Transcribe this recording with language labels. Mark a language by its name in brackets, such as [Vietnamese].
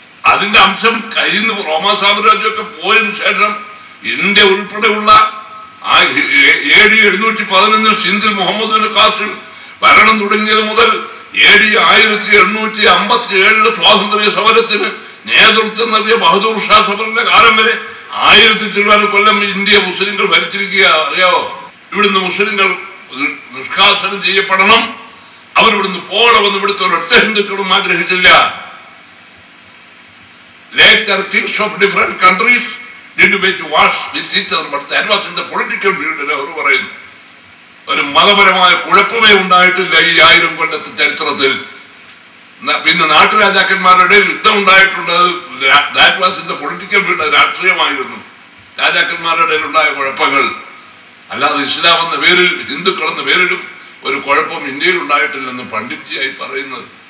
[Malayalam] അതിന്റെ അംശം കയ്യിൽ നിന്ന് റോമാ സാമ്രാജ്യമൊക്കെ പോയതിനു ശേഷം ഇന്ത്യ ഉൾപ്പെടെയുള്ള ആ AD 711 സിന്ധിൽ മുഹമ്മദ് ബിൻ ഖാസിം ഭരണം തുടങ്ങിയത് മുതൽ AD 1857 സ്വാതന്ത്ര്യ സമരത്തിന് നേതൃത്വം നൽകിയ ബഹദൂർ ഷാ സഫറിന്റെ കാലം വരെ 1000 ചില്ലുവാനും കൊല്ലം ഇന്ത്യ മുസ്ലിങ്ങൾ ഭരിച്ചിരിക്കുക. അറിയാവോ? ഇവിടുന്ന് മുസ്ലിങ്ങൾ നിഷ്കാസനം ചെയ്യപ്പെടണം, അവരിവിടുന്ന് പോകണമെന്ന് ഇവിടുത്തെ ഒരൊറ്റ ഹിന്ദുക്കളും ആഗ്രഹിച്ചില്ല. [English] Later kings of different countries did make wars with each other, but that was in the political field. [Malayalam] അവർ പറയുന്നു ഒരു മതപരമായ കുഴപ്പമേ ഉണ്ടായിട്ടില്ല ഈ 1000 കൊല്ലത്തെ ചരിത്രത്തിൽ. പിന്നെ നാട്ടുരാജാക്കന്മാരുടെ യുദ്ധം ഉണ്ടായിട്ടുണ്ട്. [English] That was in the political field. [Malayalam] രാഷ്ട്രീയമായിരുന്നു രാജാക്കന്മാരുടെ ഉണ്ടായ കുഴപ്പങ്ങൾ. അല്ലാതെ ഇസ്ലാം എന്ന പേരിൽ, ഹിന്ദുക്കൾ എന്ന പേരിലും ഒരു കുഴപ്പം ഇന്ത്യയിൽ ഉണ്ടായിട്ടില്ലെന്ന് പണ്ഡിറ്റ്ജിയായി പറയുന്നത്.